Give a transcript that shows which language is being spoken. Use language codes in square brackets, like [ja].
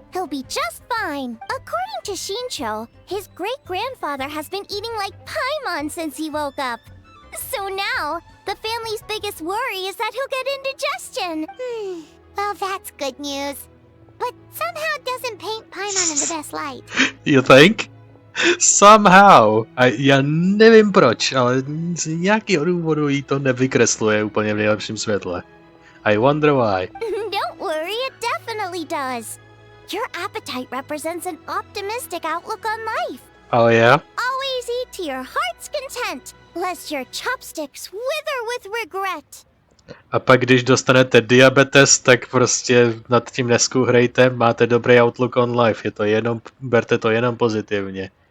[en] He'll be just fine. According to Xingqiu, his great-grandfather has been eating like Paimon since he woke up. So now, the family's biggest worry is that he'll get indigestion. Well, that's good news. But somehow doesn't paint Paimon in the best light. You think? Somehow. [cs] Já nevím proč, ale z nějakého důvodu jí to nevykresluje úplně v nejlepším světle. [en] I wonder why. Don't worry, it definitely does. Your appetite represents an optimistic outlook on life. Oh yeah? Always eat to your heart's content, lest your chopsticks wither with regret. [cs] A pak když dostanete diabetes, tak prostě nad tím neskuhrejte, máte dobrý [en] outlook on life, [cs] je to jenom, berte to jenom pozitivně.